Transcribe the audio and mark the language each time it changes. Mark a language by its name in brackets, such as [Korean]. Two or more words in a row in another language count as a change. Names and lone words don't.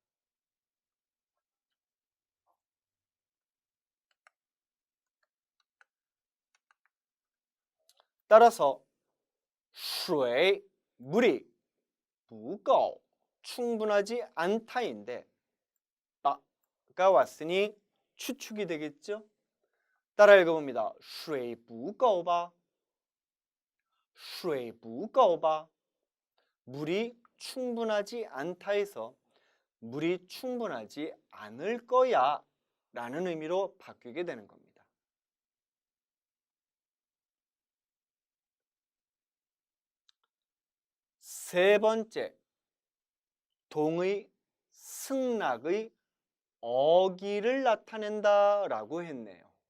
[Korean] 따라서 水, 물이 不够, 충분하지 않다인데 가 왔으니 추측이 되겠죠? 따라 읽어봅니다. [Chinese] 水不够吧? 水不够吧? [Korean] 물이 충분하지 않다 해서 물이 충분하지 않을 거야 라는 의미로 바뀌게 되는 겁니다. 세 번째, 동의, 승낙의 어기를 나타낸다 라고 했네요.